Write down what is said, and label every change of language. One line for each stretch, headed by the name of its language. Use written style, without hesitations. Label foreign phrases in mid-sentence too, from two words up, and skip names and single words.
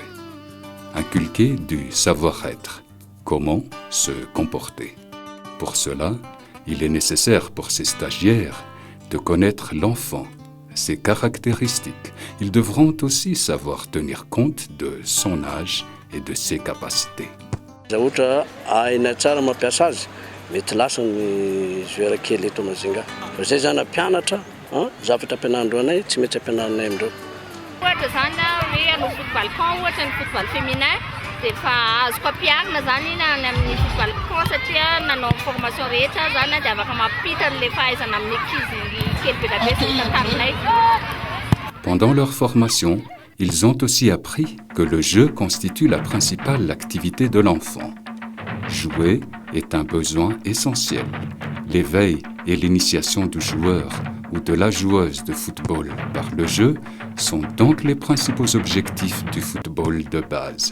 French: Inculquer du savoir-être, comment se comporter. Pour cela, il est nécessaire pour ces stagiaires de connaître l'enfant, ses caractéristiques. Ils devront aussi savoir tenir compte de son âge et de ses capacités.
Malagasy: Mety lasa ny joueur kely eto Mazinga. Fa zay zany mpianatra, zavatra ampianarandreo anay tsy mety ampianaranay amindreo. Ohatra zany hoe hanao
English: football camp
Malagasy: ohatra ny
French: football féminin
Malagasy: dia efa azoko ampiarina zany na amin'ny
English: football camp
Malagasy: satria nanao formation rehetra zany dia afaka mampita an'ilay fahaizana amin'ny ankizy kely be da be sy tantarinay.
French: Pendant leur formation, ils ont aussi appris que le jeu constitue la principale activité de l'enfant. Jouer est un besoin essentiel. L'éveil et l'initiation du joueur ou de la joueuse de football par le jeu sont donc les principaux objectifs du football de base.